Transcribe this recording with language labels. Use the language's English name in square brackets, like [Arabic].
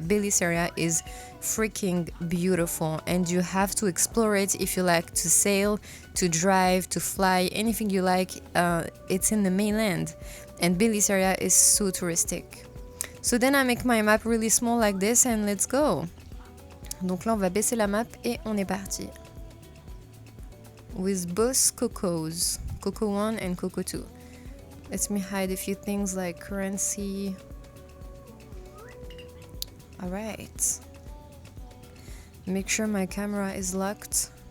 [English] Bellisseria is freaking beautiful, and you have to explore it if you like to sail, to drive, to fly, anything you like. It's in the mainland, and Bellisseria is so touristic. So then I make my map really small like this, and let's go. [French] Donc là on va baisser la map et on est parti. [English] With both cocos, Coco 1 and Coco 2. Let me hide a few things like currency. Alright. Make sure my camera is locked.